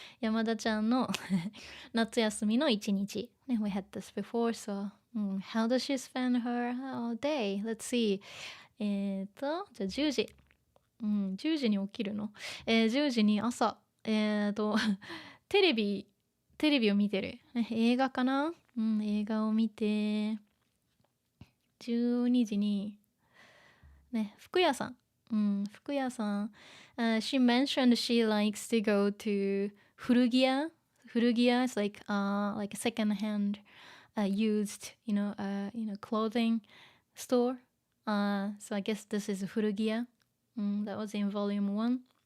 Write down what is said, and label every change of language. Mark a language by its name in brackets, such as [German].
[Japanese] Yamada-chan no 夏休みの一日. [English] We had this before, so how does she spend her day? Let's see. [Japanese] じゃあ10時。10時に起きるの。 10時に朝、テレビを見てる。映画かな？映画を見て、12時に、ね、服屋さん。服屋さん。 [English] She mentioned she likes to go to 古着屋。古着屋 is like a second hand used, you know, clothing store. So I guess this is 古着屋. That was in volume 1.